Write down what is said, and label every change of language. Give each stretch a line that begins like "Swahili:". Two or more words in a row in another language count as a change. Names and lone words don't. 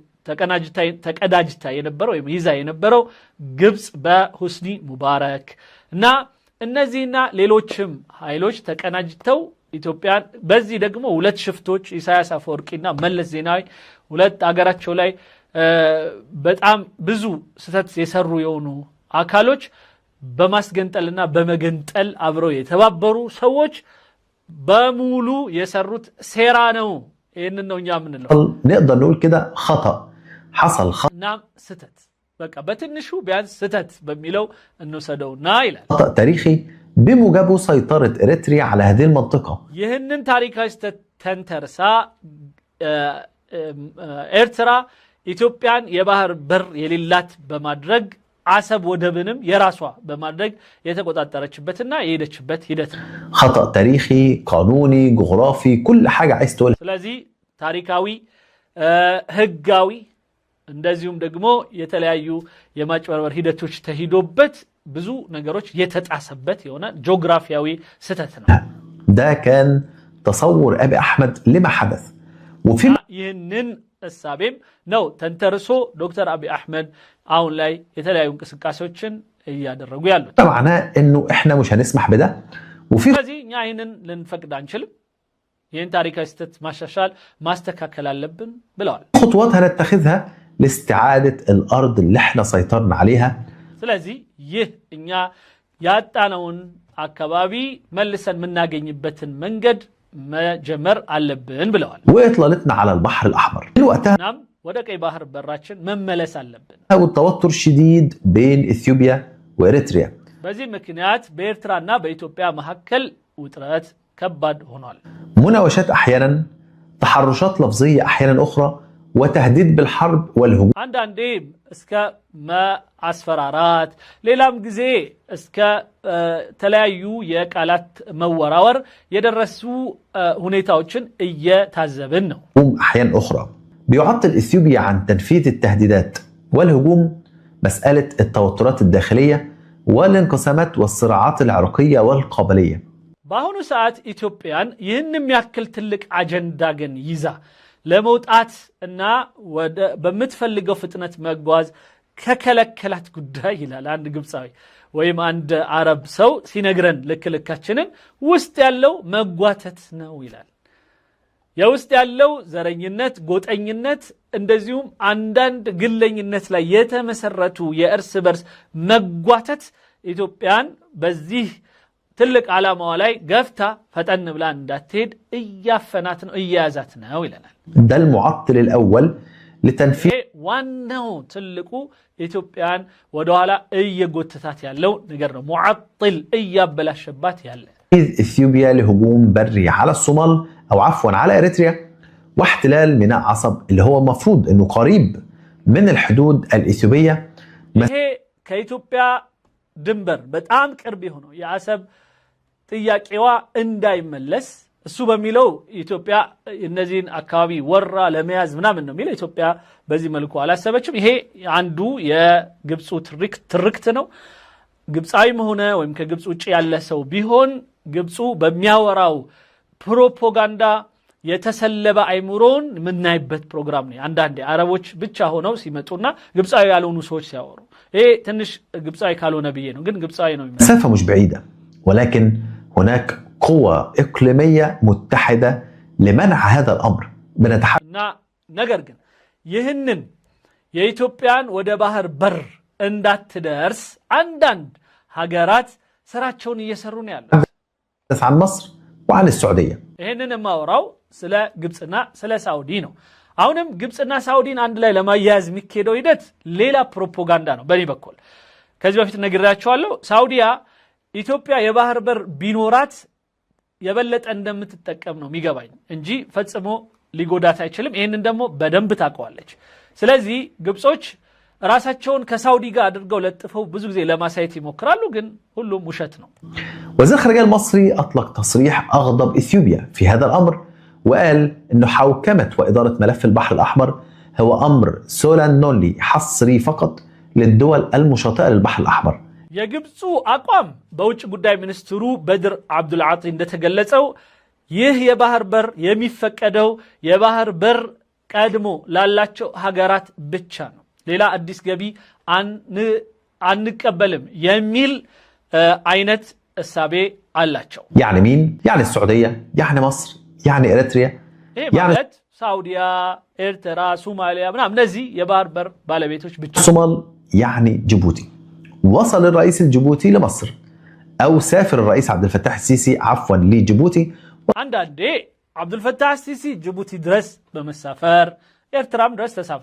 Amharic: ተቀዳጅታ የነበረው ወይም ይዛ የነበረው ግብጽ በሁስኒ ሙባረክ እና እነዚህና ሌሎችም ኃይሎች ተቀናጅተው ኢትዮጵያን በዚህ ደግሞ ሁለት ሽፍቶች ኢሳያስ አፈወርቂና መለስ ዜናዊ ሁለት አገራቸው ላይ በጣም ብዙ ስተት የሰሩ የሆኑ አካሎች በማስገንጠልና በመገንጠል አብረው የተባበሩ ሰዎች በሙሉ የሰሩት ሴራ ነው ይሄንን ነው ያምንለው
Arabic: نقدر نقول كده خطأ حصل
Amharic: نعم ستت በቃ በትንሹ ቢያንስ ስተት በሚለው እንወሰደውና ይላል
Arabic: خطأ تاريخي بموجبه سيطرة إريتريا على هذه المنطقة
Amharic: ይህንን ታሪካዊ ስተት ተንተርሳ ኤርትራ ኢትዮጵያን የባህር በር የሌላት በማድረግ አሰብ ወደብንም የራሷ በማድረግ የተቆጣጠረችበትና የሄደችበት ሂደት ነው
Arabic: خطأ تاريخي قانوني جغرافي كل حاجة عايز تقول
Amharic: ስለዚህ ታሪካዊ ህጋዊ እንደዚሁም ደግሞ የተለያዩ የማጭበርበር ሂደቶች ተሂዶበት ብዙ ነገሮች የተጣሰበት የሆነ ጂኦግራፊያዊ ስተት ነው
Arabic: ده كان تصور أبي أحمد لما حدث وفي
Amharic: ይህንን እሳቤም ነው ተንተርሶ ዶክተር አብይ አህመድ አሁን ላይ የተለያዩ እንቅስቃሴዎችን እያደረጉ ያሉት
Arabic: معناه انه احنا مش هنسمح بده وفي
Amharic: ስለዚህ እኛ ይህንን ልንፈቅድ አንችልም ይህን ታሪካዊ ስተት ማሻሻል ማስተካከል አለብን ብለዋል
Arabic: خطوات هنتخذها لاستعادة الأرض اللي احنا سيطرنا عليها
Amharic: ስለዚህ ይህ እኛ ያጣነውን አካባቢ መልሰን የምናገኝበትን መንገድ መጀመር አለብን ብለዋል
Arabic: وإطلالتنا على البحر الأحمر وقتها
Amharic: ናም ወደ ቀይ ባህር በራችን መመለስ አለብን
Arabic: والتوتر الشديد بين إثيوبيا وإريتريا
Amharic: በዚህ ምክንያት በኤርትራና በኢትዮጵያ መካከል ውጥረት ከባድ ሆኗል
Arabic: مناوشات أحيانا تحرشات لفظية أحيانا أخرى وتهديد بالحرب والهجوم
Amharic: አንዳንዴ እስከ ማስፈራራት ሌላም ጊዜ እስከ ተለያዩ የቃላት መወራወር የደረሱ ሁኔታዎችን እየታዘብን ነው
Arabic: أحيانا أخرى بيعطل إثيوبيا عن تنفيذ التهديدات والهجوم مسألة التوترات الداخلية والانقسامات والصراعات العرقية والقبلية
Amharic: በአሁኑ ሰዓት ኢትዮጵያን ይህንም ያክል ትልቅ አጀንዳ ግን ይዛ ለመውጣት እና በምትፈልገው ፍጥነት መጓዝ ከከለከላት ጉዳይ ይላል አንድ ግብጻዊ ወይም አንድ አረብ ሰው ሲነግረን ልክልካችንን ውስጥ ያለው መጓተት ነው ይላል የውስጥ ያለው ዘረኝነት ጎጠኝነት እንደዚሁም አንዳንድ ግለኝነት ላይ የተመሰረቱ የእርስ በርስ መጓተት ኢትዮጵያን በዚህ ትልቅ ዓላማዋ ላይ ገፍታ ፈጠን ብላ እንዳትሄድ እያፈናት ነው እያያዛት ነው ይለናል
Arabic: ده المعطل الأول لتنفيذ
Amharic: ዋናው ትልቁ ኢትዮጵያን ወደ ኋላ እየጎተታት ያለው ነገር ነው ሙዓጥል እያበላሸባት ያለ
Arabic: إثيوبيا لهجوم بري على الصومال أو عفوا على إريتريا واحتلال ميناء عصب اللي هو المفروض أنه قريب من الحدود الإثيوبية
Amharic: ይሄ ከኢትዮጵያ ድንበር በጣም ቅርብ ሆኖ የአሰብ ጥያቄዋ እንዳይመለስ እሱ በሚለው ኢትዮጵያ እነዚህን አካባቢ ወራ ለመያዝ ምናምን ነው የሚለው ኢትዮጵያ በዚህ መልኩ አላሰበችም ይሄ አንዱ የግብፁ ትርክት ነው ግብፃዊም ሆነ ወይም ከግብፅ ውጪ ያለ ሰው ቢሆን ግብፁ በሚያወራው ፕሮፓጋንዳ የተሰለበ አይምሮን ምናይበት ፕሮግራም ነው። አንዳንዴ አረቦች ብቻ ሆነው ሲመጡና ግብፃዊ ያልሆኑ ሰዎች ሲያወሩ ይሄ ትንሽ ግብፃዊ ካልሆነ ብዬ ነው፣ ግን ግብፃዊ ነው የሚመስለው።
Arabic: مسافة مش بعيدة ولكن هناك قوة إقليمية متحدة لمنع هذا الأمر
Amharic: እና ነገር ግን ይህንን የኢትዮጵያን ወደ ባህር በር እንዳትደርስ አንዳንድ ሀገራት ስራቸውን እየሰሩ ነው ያሉት።
Arabic: عن مصر وعن السعودية
Amharic: ይህንን ማወራው ስለ ግብፅና ስለ ሳውዲ ነው። አሁንም ግብፅና ሳውዲን አንድ ላይ ለማያያዝ የሚካሄደው ሂደት ሌላ ፕሮፓጋንዳ ነው። በኔ በኩል ከዚህ በፊት ነግሬያቸዋለሁ። ሳውዲያ ኢትዮጵያ የባህር በር ቢኖራት የበለጠ እንደምትጠቀም ነው የሚገባኝ እንጂ ፈጽሞ ሊጎዳት አይችልም። ይህንን ደግሞ በደንብ ታውቀዋለች። ስለዚህ ግብጾች ራሳቸውን ከሳውዲ ጋር አድርገው ለጥፈው ብዙ ጊዜ ለማሳየት ይሞክራሉ፣ ግን ሁሉም ውሸት ነው።
Arabic: وزير الخارجية المصري أطلق تصريح أغضب إثيوبيا في هذا الأمر وقال إنه حوكمة وإدارة ملف البحر الأحمر هو أمر سولانولي حصري فقط للدول المشاطئة للبحر الأحمر.
Amharic: የግብፁ አቋም በውጭ ጉዳይ ሚኒስትሩ በድር አብዱልዓጢ እንደተገለጸው ይህ የባህር በር የሚፈቀደው የባህር በር ቀድሞ ላላቸው ሀገራት ብቻ ነው፣ ሌላ አዲስ ገቢ አንቀበልም የሚል አይነት እሳቤ አላቸው።
Arabic: يعني مين؟ يعني السعودية، يعني مصر، يعني إريتريا،
Amharic: يعني ሳውዲያ፣ ኤርትራ፣ ሶማሊያ ምናምን እነዚህ የባህር በር ባለቤቶች ብቻ።
Arabic: الصومال يعني جيبوتي. وصل الرئيس الجيبوتي لمصر أو سافر الرئيس عبد الفتاح السيسي عفوا لجيبوتي.
Amharic: አንዳንዴ عبد الفتاح السيسي جيبوتي ድረስ በመሳፈር ኤርትራም ድረስ ተሳፈረ።